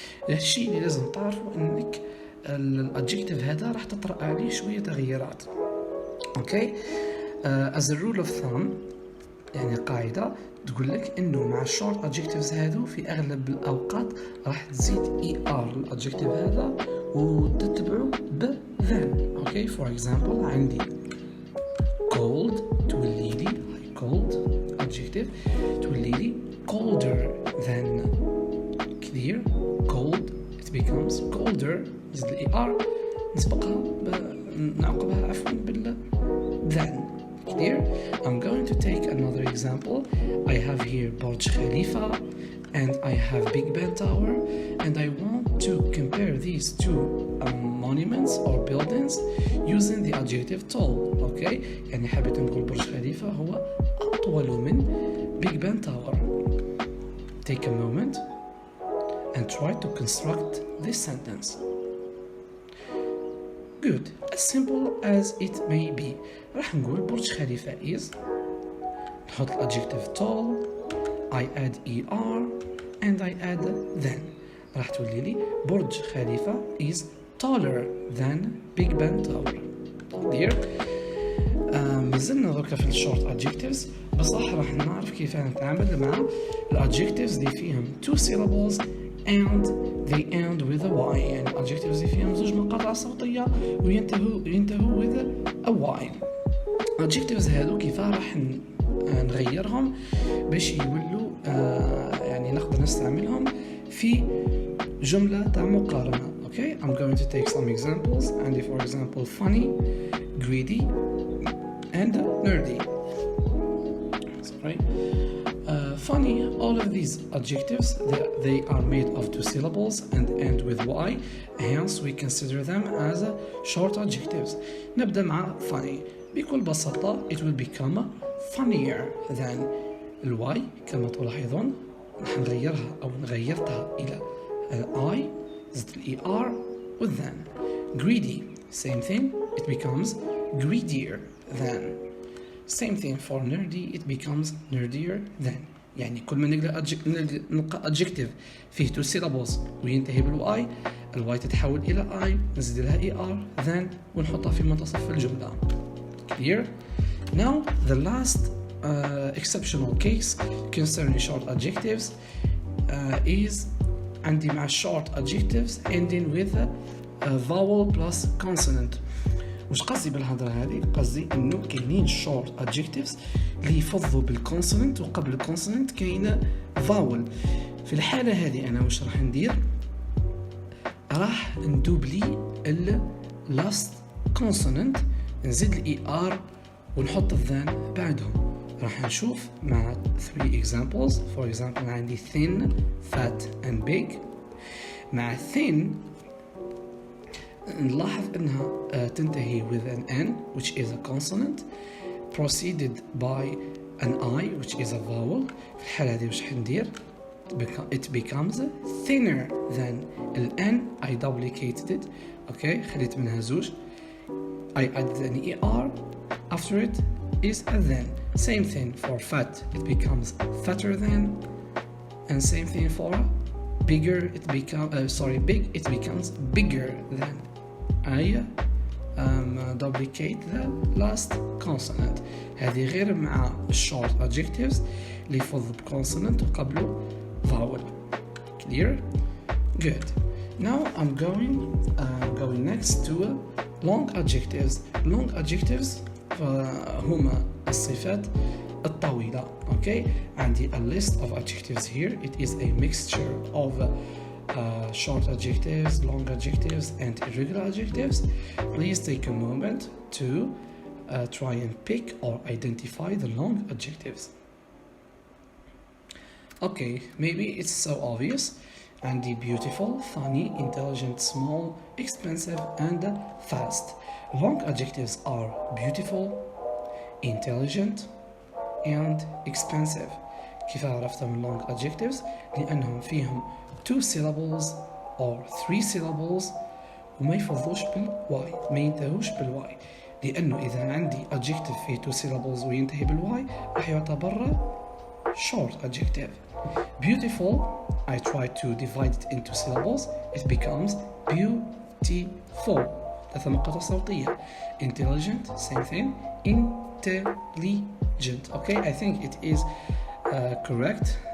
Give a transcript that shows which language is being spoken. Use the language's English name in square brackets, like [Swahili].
[Arabic] الشيء اللي لازم تعرفوا انك الادجكتيف هذا راح تطرأ عليه شوية تغييرات. اوكي. [English] as a rule of thumb، [Arabic] يعني قاعدة تقول لك انه مع الشورت adjectives هذو في اغلب الاوقات راح تزيد er الادجكتيف هذا وتتبعه ب than. [English] Okay. for example [Arabic] عندي [English] cold [Arabic] تولي لي [English] cold adjective تولي لي colder than. clear. cold it becomes colder [Arabic] نزيد ال er نسبقها نعقبها عفوا بال [English] than. Clear? I'm going to take another example. I have here Burj Khalifa and I have Big Ben Tower, and I want to compare these two monuments or buildings using the adjective tall. Okay? [Arabic] يعني حبيت نقول برج خليفة هو أطول من Big Ben Tower. [English] Take a moment and try to construct this sentence. Good. As simple as it may be. [Arabic] راح نقول [English] برج خليفة is، [Arabic] نحط [English] adjective tall، I add er and I add than. [Arabic] راح تولي لي برج خليفة [English] is taller than [Arabic] Big Ben Tower. Clear؟ مازلنا دركا في الشورت adjectives، بصح راح نعرف كيف نتعامل مع الadjectives اللي فيهم two syllables [English] and they end with a y. [Arabic] يعني adjectives اللي فيهم زوج مقاطع صوتية وينتهوا [English] with a y. [Arabic] adjectives هادو كيف راح نغيرهم باش يولوا يعني نقدر نستعملهم في جملة تاع مقارنة. [English] Okay, I'm going to take some examples. And for example, funny, greedy, and nerdy. Sorry. Funny, all of these adjectives, they are made of two syllables and end with y, hence we consider them as short adjectives. [Arabic] نبدأ مع funny. بكل بساطة [English] it will become funnier than. [Arabic] الواي كما تلاحظون راح نغيرها أو غيرتها إلى I زدت ال ER with than. [English] Greedy, same thing, it becomes greedier than. Same thing for nerdy, it becomes nerdier than. [Arabic] يعني كل ما نلقى adjective فيه two syllables وينتهي بالواي، الواي تتحول إلى I، نزيد لها ER than ونحطها في منتصف الجملة. [English] Clear? Now the last exceptional case concerning short adjectives is [Arabic] عندي مع [English] short adjectives ending with a vowel plus consonant. [Arabic] وش قصدي بالهضرة هذه؟ قصدي انه كاينين short adjectives اللي يفضوا بالكونسوننت وقبل الكونسوننت كاينه vowel. في الحالة هذه انا وش راح ندير؟ راح ندوبلي ال last consonant، نزيد ال ER ونحط الذان بعدهم. راح نشوف مع 3 examples. [English] For example [Arabic] عندي [English] thin, fat and big. [Arabic] مع thin نلاحظ انها تنتهي [English] with an N which is a consonant preceded by an I which is a vowel. [Arabic] في الحالة هذه وش حندير؟ [English] it becomes thinner than [Arabic] ال N. [English] I duplicated it. [Arabic] Okay, خليت منها زوج. [English] I added an ER. After it is a then. Same thing for fat. It becomes fatter than. And same thing for bigger. It becomes big. It becomes bigger than. I duplicate the last consonant. [Arabic] هذه غير مع short adjectives اللي يفض بconsonant وقبله vowel. [English] Clear? Good. Now I'm going next to long adjectives. [Arabic] Long adjectives هما الصفات الطويلة. [English] Okay, [Arabic] عندي [English] a list of adjectives here. It is a mixture of short adjectives, long adjectives, and irregular adjectives. Please take a moment to try and pick or identify the long adjectives. Okay, maybe it's so obvious. [Arabic] عندي [English] beautiful, funny, intelligent, small, expensive and fast. Long adjectives are beautiful, intelligent and expensive. [Arabic] كيف عرفت من long adjectives؟ لأنهم فيهم [English] 2 syllables or 3 syllables [Arabic] وما يفضوش بالواي، ما ينتهوش بالواي، لأنه إذا عندي adjective فيه 2 syllables وينتهي بالواي راح يعتبر short adjective. [English] Beautiful, I try to divide it into syllables, it becomes beautiful. [Arabic] ثلاث مقاطع صوتية. [English] Intelligent, same thing. Intelligent. Okay, I think it is correct.